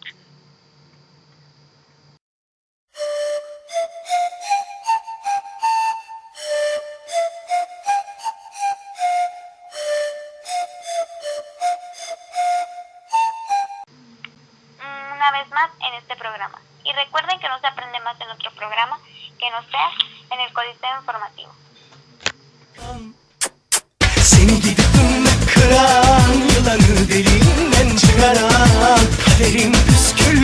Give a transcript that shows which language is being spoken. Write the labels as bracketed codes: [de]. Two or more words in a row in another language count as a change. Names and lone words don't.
[es] Una vez más en este programa. Y recuerden que no se aprende más en otro programa que no sea en el Coliseo Informativo. [tr] Seni gidip kıran, yılanı deliğinden çıkaran, kaderin püskü